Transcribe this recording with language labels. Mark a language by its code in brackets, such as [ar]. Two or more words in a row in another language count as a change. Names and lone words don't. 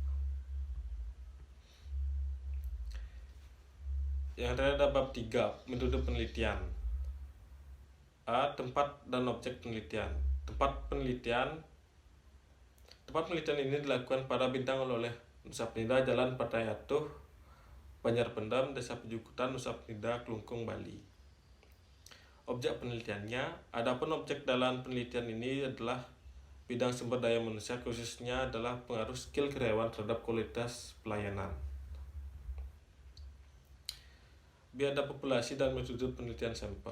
[id] Yang terakhir ada bab 3, metode penelitian. A. Tempat dan objek penelitian. Tempat penelitian ini dilakukan pada bintang oleh Nusa Penida, Jalan Patayatuh, Banjar Pendam, Desa Pejukutan, Nusa Penida, Kelungkung, Bali. Objek penelitiannya. Adapun objek dalam penelitian ini adalah bidang sumber daya manusia, khususnya adalah pengaruh skill karyawan terhadap kualitas pelayanan. Biada populasi dan metode penelitian sampel.